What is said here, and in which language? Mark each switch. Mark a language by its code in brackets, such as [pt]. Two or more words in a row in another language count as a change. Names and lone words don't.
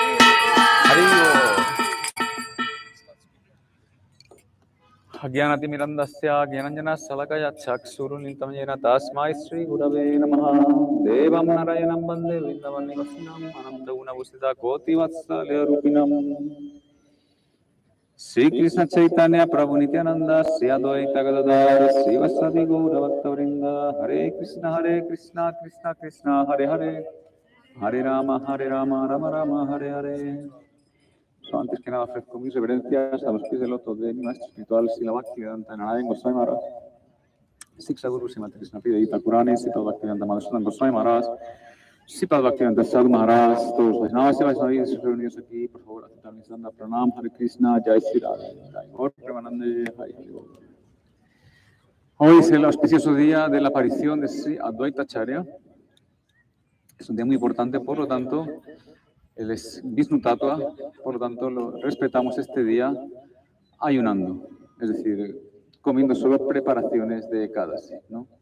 [sa] Hari Ajnanatimirandasya Jnananjana Salakaya Chaksurunitam Jena Tasmai Sri Gurave Namaha Devam Narayanam Bande Vrindavan Nivasinam Ananta Gunavusita Koti Vatsalya Rupinam Sri Krishna Chaitanya Prabhu Nityananda Sri Advaita Gadadhar Sri Vasadi Gaura Bhaktavrinda Hare Krishna Krishna Krishna Hare Hare Hare Rama Rama Rama Hare Hare. [es] Antes que nada ofrezco mis reverencias a los pies del loto de mi maestro espiritual Srila Bhaktivedanta Narayan Goswami Maharaj, Siksha Guru Srimati Krishna Pidita Purani, Sipad Bhaktivedanta Madhusudan Goswami Maharaj, Sipad Bhaktivedanta Sadhu Maharaj, todos los Vaishnavas y Vaisnavis reunidos aquí, por favor, aceptar mi santa Pranam, [sa] Hare Krishna, Jai Sri Radha, Jai Gaur Premanande, Jai Hare Bol. [es] Hoy es el auspicioso día de la aparición de Sri Advaita Acharya. Es un día muy importante, por lo tanto, él es [sa] Vishnu Tattva, [es] por lo tanto, respetamos este día ayunando, es decir, comiendo solo preparaciones de Ekadasi, ¿no?